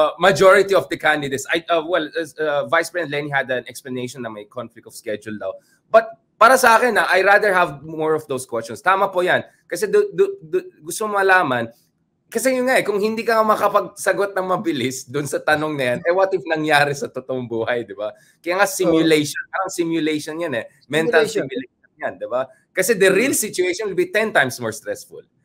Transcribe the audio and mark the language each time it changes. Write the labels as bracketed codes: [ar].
[en] Majority of the candidates, Vice President Leni had an explanation na may conflict of schedule daw. But [tl] para sa akin, [en] I rather have more of those questions. [tl] Tama po yan. Kasi gusto malaman, kasi yun nga kung hindi ka makapagsagot ng mabilis doon sa tanong na yan, what if nangyari sa totoong buhay, di ba? Kaya nga simulation, parang simulation yan mental simulation yan, di ba? [en] Kasi the real situation will be 10 times more stressful.